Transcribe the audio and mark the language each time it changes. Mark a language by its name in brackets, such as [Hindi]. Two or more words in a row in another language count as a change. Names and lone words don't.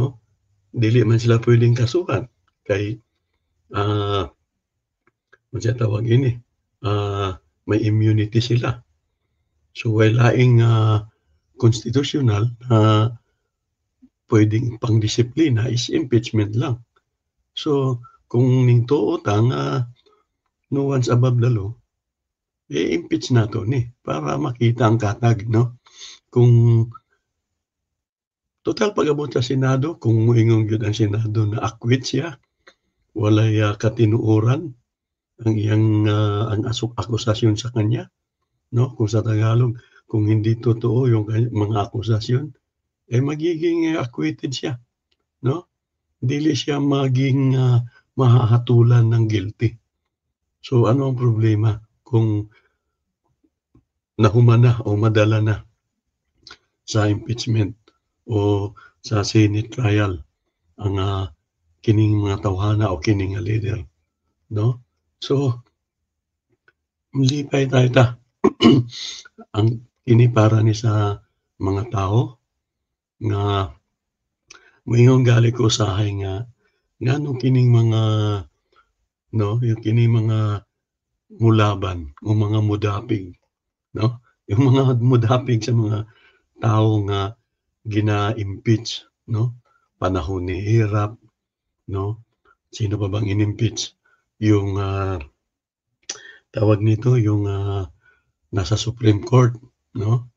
[Cebuano] Dili man sila puwedeng kasuhan kay, ah, unsa tawag ini, may immunity sila. So, while laing, konstitusyonal na puwedeng pangdisiplina is impeachment lang. So, kung ningtuo ta nga [English] no one's above the law, [Cebuano] i-impeach nato ni para makita ang katag, 'no? Kung total pag-abot sa Senado, kung moingon gyud ang Senado na acquit siya, walay, katinuoran ang iyang, [Filipino] akusasyon sa kanya, 'no, kung sa Tagalog, kung hindi totoo yung mga akusasyon, magiging, acquitted siya, 'no? [Cebuano] Dili siya maging, [Filipino] mahahatulan ng guilty. [Cebuano] So, [Filipino] ano ang problema kung [Cebuano] nahuman na o madala na sa impeachment o sa Senate trial ang, kining mga tawhana o kining nga leader, 'no? So, malipay tayo ta. Ang kini para ni sa mga tao nga moingon gali ko usahay nga ngano kining mga 'no, yung kining mga mulaban o mga mudapig, 'no? Yung mga mudapig sa mga tao nga gina-impeach, 'no? [Filipino] Panahon ni hirap, 'no? Sino pa bang in-impeach? Yung, tawag nito, yung, nasa Supreme Court, 'no?